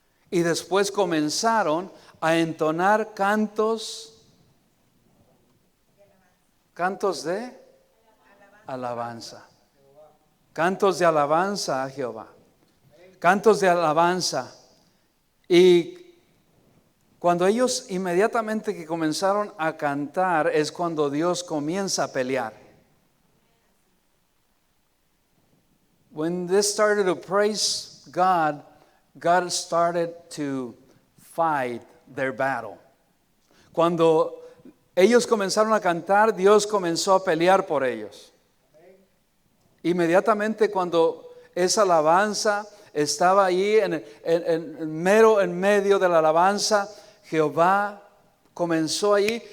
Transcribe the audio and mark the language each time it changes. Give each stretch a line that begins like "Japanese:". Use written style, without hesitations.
Spanish: Y después comenzaron a entonar cantos de alabanza. Cantos de alabanza a Jehová. Cantos de alabanza. Y Cuando ellos inmediatamente que comenzaron a cantar es cuando Dios comienza a pelear.
English: When they started to praise God, God started to fight their battle.
Spanish: Cuando ellos comenzaron a cantar, Dios comenzó a pelear por ellos. Inmediatamente cuando esa alabanza estaba ahí en medio de la alabanza, Jehová comenzó ahí.